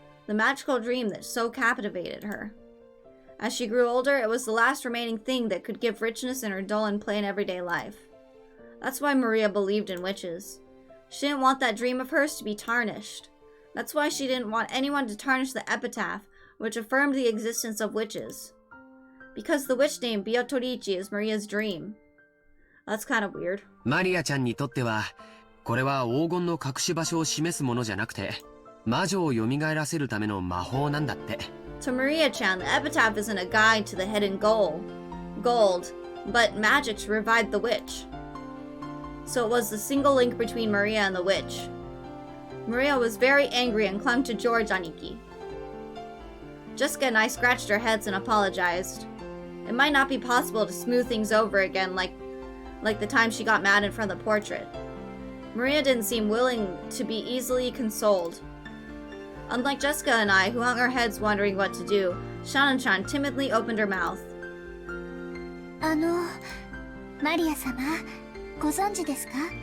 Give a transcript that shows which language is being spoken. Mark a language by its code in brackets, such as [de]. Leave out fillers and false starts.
[en] The magical dream that so captivated her. As she grew older, it was the last remaining thing that could give richness in her dull and plain everyday life. That's why Maria believed in witches. She didn't want that dream of hers to be tarnished. That's why she didn't want anyone to tarnish the epitaph, which affirmed the existence of witches. Because the witch name Beatrice is Maria's dream. That's kind of weird. [ja] マリアちゃんにとっては、これは黄金の隠し場所を示すものじゃなくて、魔女を蘇らせるための魔法なんだって。 [en] To Maria-chan, the epitaph isn't a guide to the hidden gold, but magic to revive the witch. So it was the single link between Maria and the witch. Maria was very angry and clung to George Aniki. Jessica and I scratched our heads and apologized. It might not be possible to smooth things over again like the time she got mad in front of the portrait. Maria didn't seem willing to be easily consoled. Unlike Jessica and I, who hung our heads wondering what to do, Shannon-chan timidly opened her mouth. [ja] マリア様、ご存知ですか?